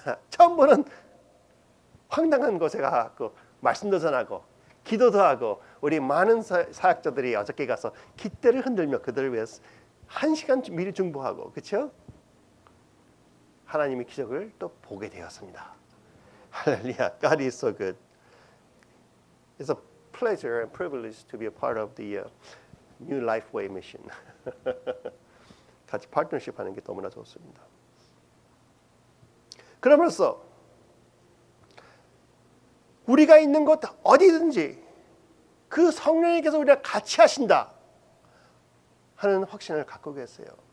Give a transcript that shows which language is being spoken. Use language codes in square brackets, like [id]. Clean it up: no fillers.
[ko] 처음 보는 황당한 곳에 가서 말씀도 전하고 기도도 하고 우리 많은 사역자들이 어저께 가서 깃대를 흔들며 그들을 위해서 1시간 미리 중보하고 그렇죠? 하나님의 기적을 또 보게 되었습니다. [en] 할렐루야. God is so good. It's a pleasure and privilege to be a part of the New Lifeway mission. [ko] 같이 파트너십 하는 게 너무나 좋습니다. 그러면서 우리가 있는 곳 어디든지 그 성령님께서 우리가 같이 하신다 하는 확신을 갖고 계세요.